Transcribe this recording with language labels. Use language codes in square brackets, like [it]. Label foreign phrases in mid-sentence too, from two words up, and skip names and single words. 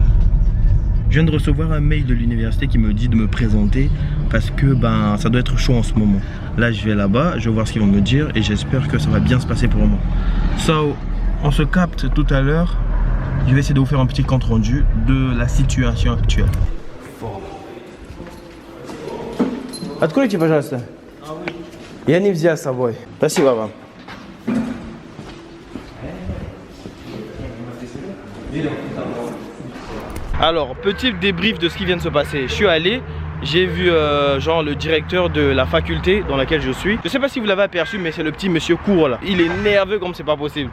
[fr] Je viens de recevoir un mail de l'université qui me dit de me présenter parce que ça doit être chaud en ce moment. Là je vais là-bas, je vais voir ce qu'ils vont me dire et j'espère que ça va bien se passer pour moi. So, on se capte tout à l'heure. Je vais essayer de vous faire un petit compte rendu de la situation actuelle. [ru] Откройте, пожалуйста. Я не взял с собой. Спасибо вам. [fr] Alors, petit débrief de ce qui vient de se passer. Je suis allé, j'ai vu genre le directeur de la faculté dans laquelle je suis. Je sais pas si vous l'avez aperçu, mais c'est le petit monsieur Cour là. Il est nerveux comme c'est pas possible.